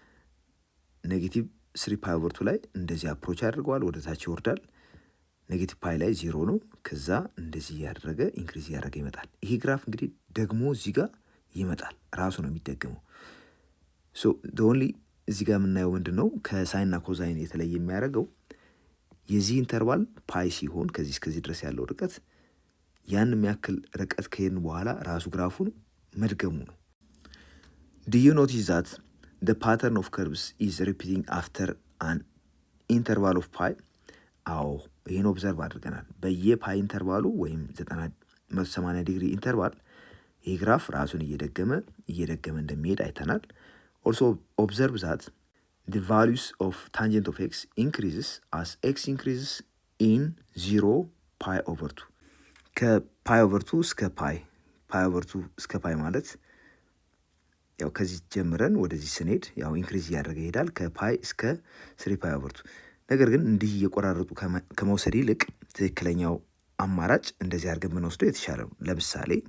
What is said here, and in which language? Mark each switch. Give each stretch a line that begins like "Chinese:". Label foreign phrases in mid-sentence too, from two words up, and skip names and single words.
English: negative 3 pi over 2
Amharic: ላይ እንደዚህ አፕሮች ያደርገዋል፣ ወደ ታች ይወርዳል። ኔጌቲቭ ፓይ ላይ 0 ነው። ከዛ እንደዚህ እያደረገ ኢንክሪዝ እያደረገ ይመጣል። ይሄ ግራፍ እንግዲህ ደግሞ እዚህ ጋር ይመጣል፣ ራሱ ነው የሚደገመው። ኦንሊ እዚህ ጋር የምናየው ምንድን ነው ከሳይንና ኮዛይን የተለየ የሚያደርገው የዚህ ኢንተርቫል ፓይ ሲሆን ከዚህ እስከዚህ ድረስ ያለው ርቀት ያን የሚያክል ርቀት ከሄድን በኋላ ራሱ ግራፉን መድገሙ ነው።
English: Do you notice that the pattern of curves is repeating after an interval of pi?
Amharic: አዎ ይህን ኦብዘርቭ አድርገናል። በየፓይ ኢንተርቫሉ ወይም 180 ዲግሪ ኢንተርቫል ይህ ግራፍ ራሱን እየደገመ እንደሚሄድ አይተናል።
English: Also observe that the values of tangent of x increases as x increases in 0 pi over 2
Amharic: ከፓይ ኦቨር 2 እስከ
English: pi over 2
Amharic: እስከ ፓይ ማለት ያው ከዚህ ጀምረን ወደዚህ ስንሄድ ያው ኢንክሪዝ እያደረገ ይሄዳል ከፓይ እስከ
English: 3 pi over 2።
Amharic: ነገር ግን እንዲህ እየቆራረጡ ከመውሰድ ይልቅ ትክክለኛው አማራጭ እንደዚህ አድርገን ብንወስደው የተሻለ ነው። ለምሳሌ